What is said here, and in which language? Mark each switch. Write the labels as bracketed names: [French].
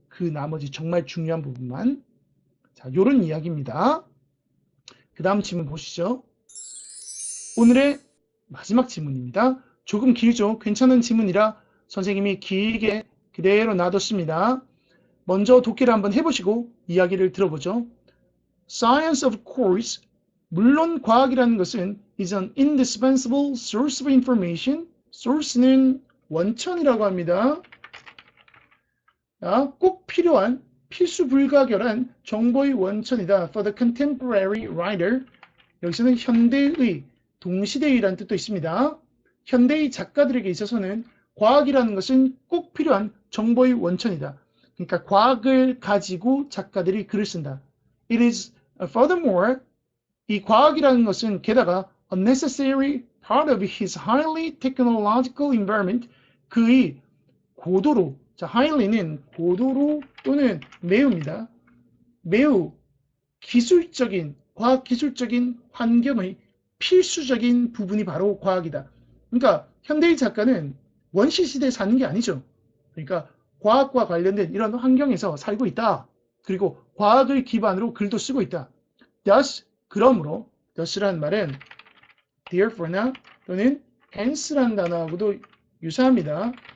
[Korean] 그 나머지 정말 중요한 부분만. 자, 요런 이야기입니다. 그 다음 질문 보시죠. 오늘의 마지막 질문입니다. 조금 길죠? 괜찮은 질문이라 선생님이 길게 그대로 놔뒀습니다. 먼저 독해를 한번 해보시고 이야기를 들어보죠. [English] Science of course, [Korean] 물론 과학이라는 것은 [English] is an indispensable source of information. [Korean] source는 원천이라고 합니다. 꼭 필요한 필수 불가결한 정보의 원천이다. [English] For the contemporary writer. [Korean] 여기서는 현대의, 동시대의라는 뜻도 있습니다. 현대의 작가들에게 있어서는 과학이라는 것은 꼭 필요한 정보의 원천이다. 그러니까 과학을 가지고 작가들이 글을 쓴다. [English] It is furthermore, [Korean] 이 과학이라는 것은 게다가 [English] a necessary part of his highly technological environment, [Korean] 그의 고도로, 자, highly는 고도로 또는 매우입니다. 매우 기술적인, 과학기술적인 환경의 필수적인 부분이 바로 과학이다. 그러니까 현대의 작가는 원시시대에 사는 게 아니죠. 그러니까 과학과 관련된 이런 환경에서 살고 있다. 그리고 과학을 기반으로 글도 쓰고 있다. thus, 그러므로, thus라는 말은 therefore나 또는 hence라는 단어하고도 유사합니다.